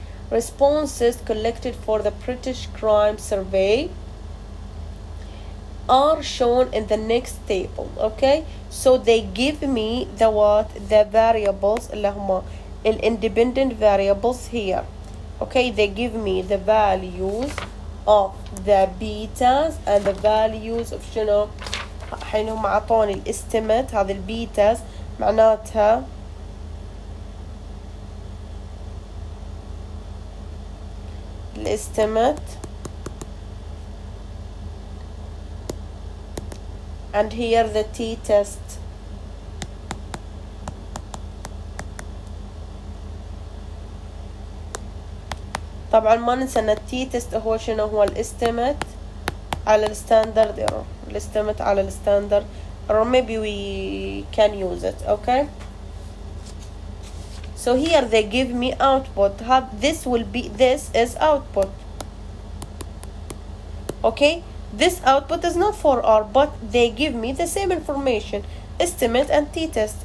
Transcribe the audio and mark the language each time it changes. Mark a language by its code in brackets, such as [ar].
[en] Responses collected for the British Crime Survey are shown in the next table. Okay, so they give me the what? The variables [ar] اللي هما [en] independent variables here. Okay, they give me the values of the betas and the values of [ar] شنو. الحين هم عطوني الاستيمت، هذه البيتاز معناتها الاستيمت [en] and here the t-test. [ar] طبعا ما ننسى ان التي تيست هو شنو، هو الاستيمت على الستاندرد ايرور، الاستيمت على الستاندرد [en] or maybe we can use it. Okay, so here they give me output. This will be, this is output. Okay, this output is not for R, but they give me the same information, estimate and t-test.